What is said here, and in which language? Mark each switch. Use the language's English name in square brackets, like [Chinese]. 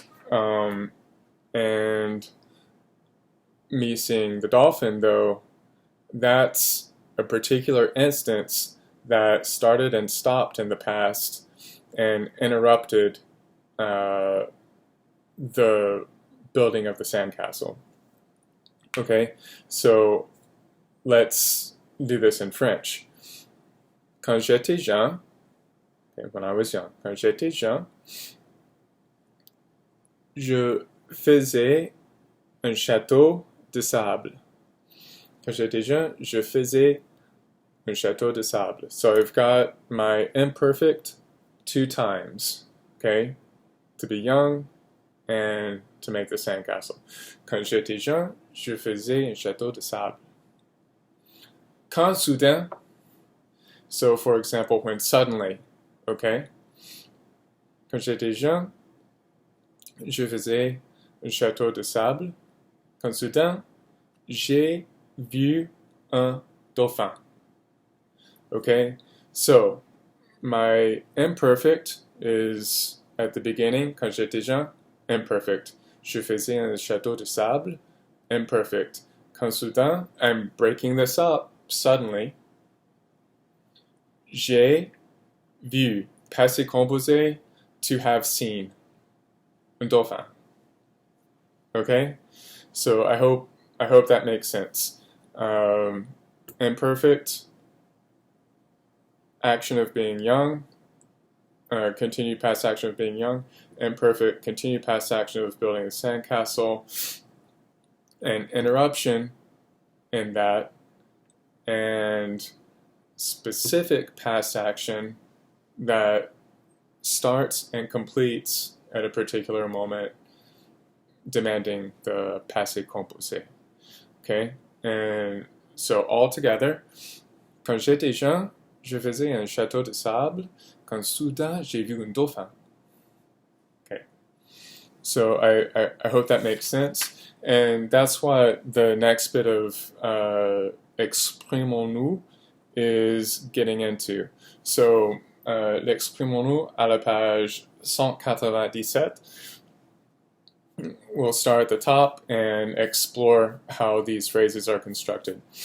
[English] And me seeing the dolphin, though, that's a particular instance that started and stopped in the past and interrupted the building of the sandcastle. Okay, so let's do this in French. [French] Quand j'étais jeune, okay, [English] when I was young, [French] quand j'étais jeune, je faisais un château de sable. Quand j'étais jeune, je faisais un château de sable. [English] So I've got my imperfect two times, okay, to be young and to make the sandcastle. [French] Quand j'étais jeune, je faisais un château de sable. Quand soudain, [English] so for example, when suddenly, okay? [French] Quand j'étais jeune, je faisais un château de sable. Quand soudain, j'ai vu un dauphin. Okay? [English] So, my imperfect is at the beginning, [French] quand j'étais jeune, [English] imperfect. [French] Je faisais un château de sable, imperfect. Quand soudain, [English] I'm breaking this up suddenly. [French] J'ai vu, passé composé, [English] to have seen, [French] un dauphin. [English] Okay? So I hope that makes sense. Imperfect, action of being young, continued past action of being young, imperfect, continued past action of building a sandcastle, and interruption in that, and specific past action that starts and completes at a particular moment, demanding the passé composé. Okay? And so all together, [French] quand j'étais jeune, je faisais un château de sable. Quand soudain, j'ai vu un dauphin. [English] Okay. So I hope that makes sense. And that's what the next bit of exprimons-nous is getting into. [French] So, l'exprimons-nous à la page 197. [English] We'll start at the top and explore how these phrases are constructed.